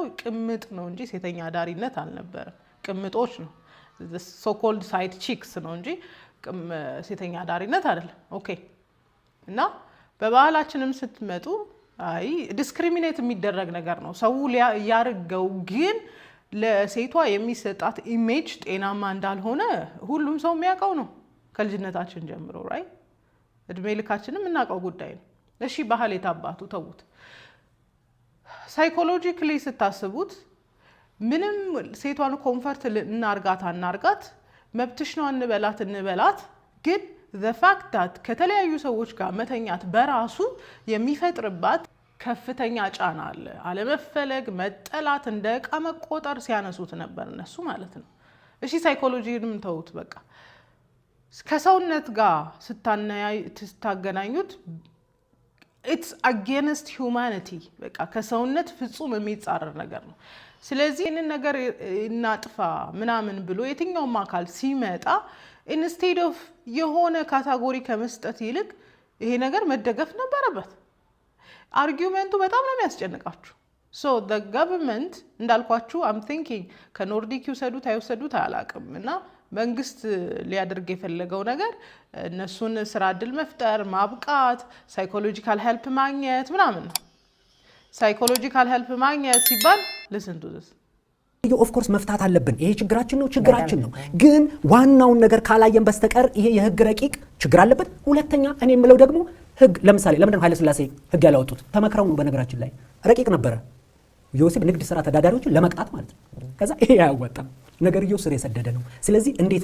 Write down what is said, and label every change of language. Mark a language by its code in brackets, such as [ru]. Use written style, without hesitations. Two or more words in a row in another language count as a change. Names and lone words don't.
[am] ቅምጥ ነው እንጂ ሴተኛ አዳሪነት አልነበረም። ቅምጦች ነው [en] so-called side chicks [am] ነው እንጂ ሴተኛ አዳሪነት አይደለም። ኦኬ እና በባህላችንም ስትመጡ [en] I discriminate [am] የሚደረግ ነገር ነው። ሰው ያርገው ግን ለሴቷ የሚሰጣት ኢሜጅ ጤናማ እንዳልሆነ ሁሉም ሰው የሚያውቀው ነው ከልጅነታችን ጀምሮ ራይ እድሜ ልካችንም እናውቀው ጉዳይ ነው። እሺ ባህል የታባቱ ተውት። ሳይኮሎጂካሊ ስታስቡት ምንም ሴቷን ኮንፈርት እናርጋት መብትሽ ነው እንበላት ግን [en] the fact that [am] ከተለያዩ ሰዎች ጋር መተኛት በራሱ የሚፈጥርባት ከፍተኛ ጫና አለ። አለመፈለግ፣ መጠላት፣ እንደ ዕቃ መቆጠር ሲያነሱት ነበር እነሱ ማለት ነው። እሺ ሳይኮሎጂንም ተውት በቃ ከሰውነት ጋር ስታገናኙት [en] it's against humanity [am] በቃ ከሰውነት ፍጹም የሚጻረር ነገር ነው። ስለዚህ ይህንን ነገር እናጥፋ ምናምን ብሎ የትኛውም አካል ሲመጣ ኢንስቴድ ኦፍ የሆነ ካታጎሪ ከመስጠት ይልቅ ይሄ ነገር መደገፍ ነበረበት። አርጊውመንቱ በጣም ነው የሚያስጨንቃችሁ። [en] so the government [am] እንዳልኳችሁ [en] I'm thinking [am] ከኖርዲክ ይውሰዱት አይወሰዱት አላቅም እና መንግስት ሊያደርግ የፈለገው ነገር እነሱን ስራ እድል መፍጠር፣ ማብቃት፣ [en] psychological help [am] ማግኘት ምናምን ነው። [en] psychological help [am] ማግኘት ሲባል [en] listen to this of course [am] መፍታት አለብን። ይሄ ችግራችን ነው። ግን ዋናውን ነገር ካላየን በስተቀር ይሄ የህግ ረቂቅ ችግር አለበት። ሁለተኛ እኔ የምለው ደግሞ ህግ ለምሳሌ ለምንድነው ኃይለ ሥላሴ ህግ ያላወጡት? ተመክረው ነው። በነገራችን ላይ ረቂቅ ነበረ የወሲብ ንግድ ስራ ተዳዳሪዎችን ለመቅጣት ማለት ነው። ከዛ ይሄ አያዋጣም፣ ነገርየው ስር የሰደደ ነው። ስለዚህ እንዴት